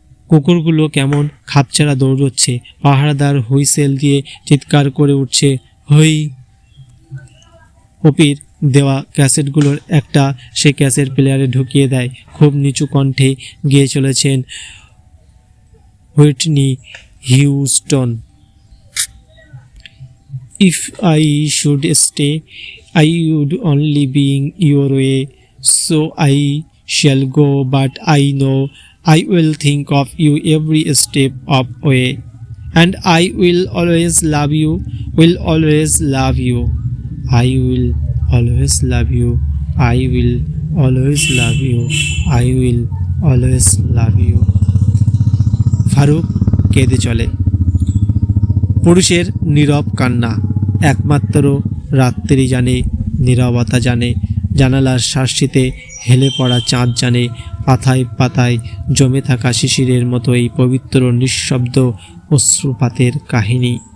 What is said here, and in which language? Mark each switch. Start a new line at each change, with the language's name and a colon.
Bangla: কুকুরগুলো কেমন খাপছাড়া দৌড়চ্ছে, পাহারাদার হুইসেল দিয়ে চিৎকার করে উঠছে, হই। অপির দেওয়া ক্যাসেটগুলোর একটা সে ক্যাসেট প্লেয়ারে ঢুকিয়ে দেয়। খুব নিচু কণ্ঠে গেয়ে চলেছেন Whitney Houston.
English: If I should stay I would only be in your way, so I shall go, but I know I will think of you every step of way, and I will always love you, will always love you, I will always love you, I will always love you, I will always love you.
Bangla: Faruk কেঁদে চলে। পুরুষের নীরব কান্না একমাত্র রাত্রি জানে, নীরবতা জানে, জানালার শার্সিতে হেলে পড়া চাঁদ জানে, পাতায় পাতায় জমে থাকা শিশিরের মতো এই পবিত্র নিঃশব্দ অশ্রুপাতের কাহিনী।